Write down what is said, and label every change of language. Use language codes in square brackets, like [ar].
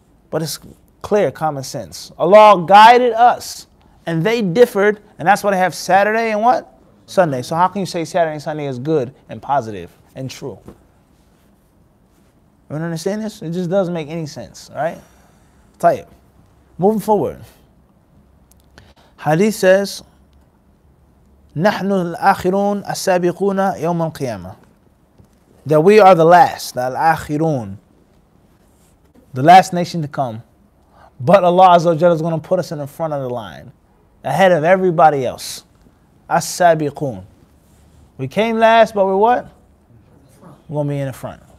[en] But it's clear, common sense. Allah guided us, and they differed, and that's why they have Saturday and what? Sunday. So how can you say Saturday and Sunday is good and positive and true? You understand this? It just doesn't make any sense, right? Tayyib. Moving forward. Hadith says, [ar] نحن الآخرون السابقون يوم القيامة. [en] That we are the last, the al-akhirun, the last nation to come. But Allah Azza wa Jalla is going to put us in the front of the line, ahead of everybody else. As-sabiqun. We came last, but we're what? We're going to be in the front.